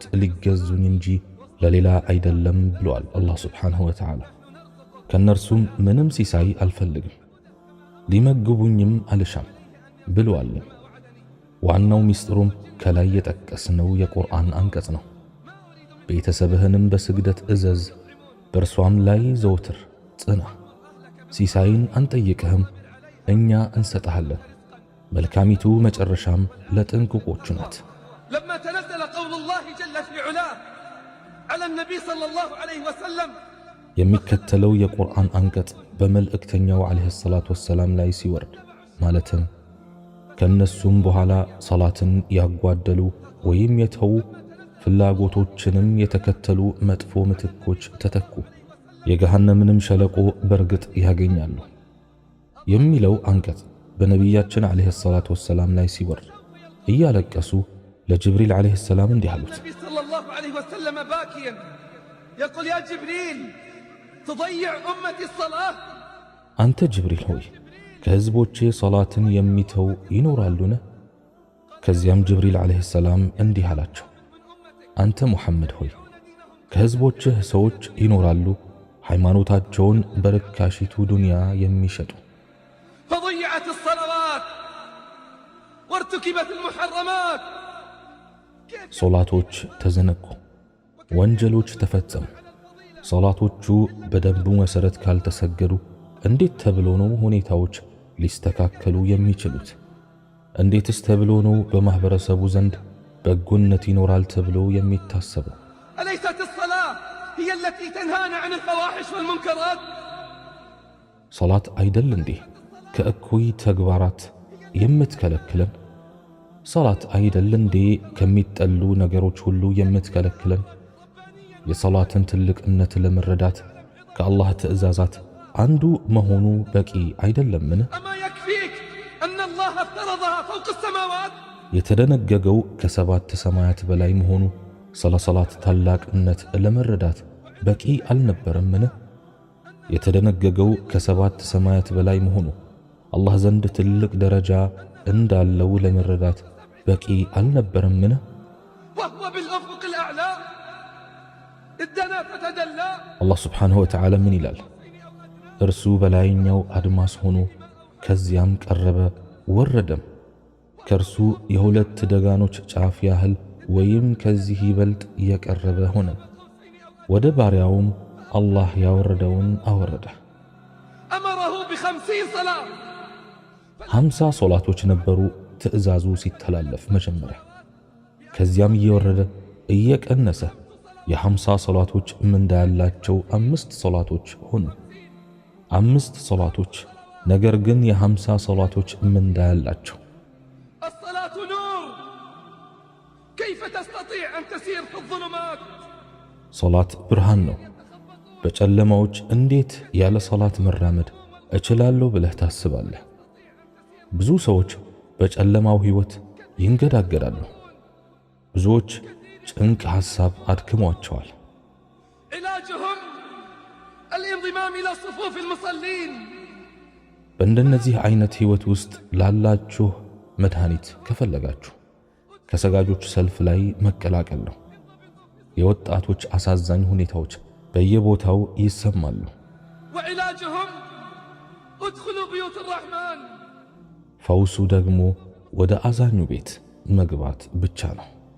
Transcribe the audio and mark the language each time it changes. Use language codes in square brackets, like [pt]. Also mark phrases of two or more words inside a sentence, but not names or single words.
[am] ሊገዙኝ እንጂ ለሌላ አይደለም ብሏል አላህ [ar] سبحانه وتعالى። [am] ከነርሱም ምንም ሲሳይ አልፈልግም፣ ሊመግቡኝም አልሻም ብሏል። ዋናው ሚስጥሩም ከላይ የጠቀስነው የቁርአን አንቀጽ ነው። ቤተሰብህንም በስግደት እዘዝ፣ በእርሷም ላይ ዘውትር ጽና፣ ሲሳይን አንጠይቅህም፣ እኛ እንሰጥሃለን፣ መልካሚቱ መጨረሻም ለጥንቁቆቹ ናት። [ar] لما تنزل قول الله جل في علاه على النبي صلى الله عليه وسلم [am] የሚከተለው የቁርአን አንቀጽ በመልእክተኛው [ar] عليه الصلاة والسلام [am] ላይ ሲወርድ ማለትም ከነሱም በኋላ ሰላትን ያጓደሉ ወይም የተዉ ፍላጎቶችንም የተከተሉ መጥፎ ምትኮች ተተኩ፣ የገሃነምንም ሸለቆ በርግጥ ያገኛሉ የሚለው አንቀጽ በነቢያችን [ar] عليه الصلاة والسلام [am] ላይ ሲወርድ እያለቀሱ ለጅብሪል [ar] عليه السلام [am] እንዲህ አሉት፣ [ar] صلى الله عليه وسلم باكيا يقول يا جبريل تضيع أمتي الصلاة [am] አንተ ጅብሪል ሆይ ከህዝቦቼ ሶላትን የሚተው ይኖራሉን? ከዚያም ጅብሪል [ar] عليه السلام [am] እንዲህ አላቸው፣ አንተ ሙሐመድ ሆይ ከሕዝቦችህ ሰዎች ይኖራሉ ሃይማኖታቸውን በርካሺቱ ዱንያ የሚሸጡ [ar] فضيعت الصلوات وارتكبت المحرمات [am] ሶላቶች ተዘነጉ፣ ወንጀሎች ተፈጸሙ። ሶላቶቹ በደንቡ መሰረት ካልተሰገዱ እንዴት ተብሎ ነው ሁኔታዎች ሊስተካከሉ የሚችሉት? እንዴትስ ተብሎ ነው በማህበረሰቡ ዘንድ በጎነት ይኖራል ተብሎ የሚታሰበው? [ar] أليست الصلاة هي التي تنهانا عن الفواحش والمنكرات؟ [am] ሶላት አይደል እንዴ ከእኩይ ተግባራት የምትከለክለን? ሶላት አይደል እንዴ ከሚጠሉ ነገሮች ሁሉ የምትከለክለን? የሶላትን ትልቅነት ለመረዳት ከአላህ ትእዛዛት አንዱ መሆኑ በቂ አይደለምን? [ar] أما يكفيك أن الله افترضها فوق السماوات؟ [am] የተደነገገው ከሰባት ሰማያት በላይ መሆኑ ስለ ሶላት ታላቅነት ለመረዳት በቂ አልነበረምን? የተደነገገው ከሰባት ሰማያት በላይ መሆኑ አላህ ዘንድ ትልቅ ደረጃ እንዳለው ለመረዳት በቂ አልነበረምን? [ar] وهو بالأفق الأعلى ادنا فتدلى [am] አላህ [ar] سبحانه وتعالى [am] ምን ይላል? እርሱ በላይኛው አድማስ ሆኖ ከዚያም ቀረበ ወረደም፣ ከእርሱ የሁለት ደጋኖች ጫፍ ያህል ወይም ከዚህ ይበልጥ የቀረበ ሆነ። ወደ ባሪያውም አላህ ያወረደውን አወረደ። [ar] أمره ب50 صلاة [am] 50 ሶላቶች ነበሩ ትእዛዙ ሲተላለፍ መጀመሪያ። ከዚያም እየወረደ እየቀነሰ የ50 ሶላቶች ምንዳ ያላቸው 5 ሶላቶች ሆኑ። 5 ሶላቶች ነገር ግን የ50 ሶላቶች ምንዳ ያላቸው። [ar] الصلاة نور كيف تستطيع أن تسير في الظلمات؟ [am] ሶላት ብርሃን ነው። በጨለማዎች እንዴት ያለ ሶላት መራመድ እችላለሁ ብለህ ታስባለህ? ብዙ ሰዎች በጨለማው ህይወት ይንገዳገዳሉ። ብዙዎች ጭንቅ ሐሳብ አድክሟቸዋል። [ar] علاجهم الانضمام إلى صفوف المصلين [am] በእንደነዚህ አይነት ህይወት ውስጥ ላላችሁ መድኃኒት ከፈለጋችሁ ከሰጋጆች ሰልፍ ላይ መቀላቀል ነው። የወጣቶች አሳዛኝ ሁኔታዎች በየቦታው ይሰማሉ። [ar] وعلاجهم ادخلوا بيوت الرحمن [am] ፈውሱ ደግሞ ወደ አዛኙ ቤት መግባት ብቻ ነው።